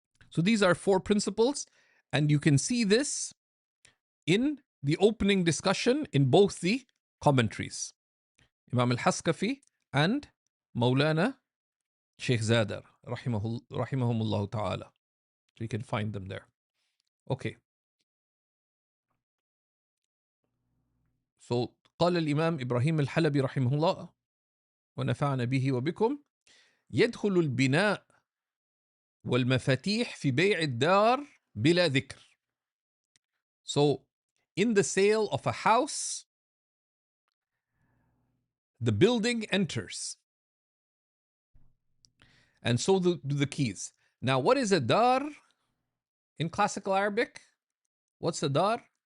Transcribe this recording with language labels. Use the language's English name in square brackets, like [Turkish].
[English] So these are four principles, and you can see this in the opening discussion in both the commentaries. Imam al-Haskafi and Maulana Shaykh Zadar, rahimahumullah ta'ala. So you can find them there. Okay. [Arabic] So قال الإمام إبراهيم الحلبي رحمه الله ونفعنا به وبكم يدخل البناء والمفاتيح في بيع الدار بلا ذكر. [English] So in the sale of a house, the building enters. And so do the keys. Now, what is a dar in classical Arabic? What's a dar?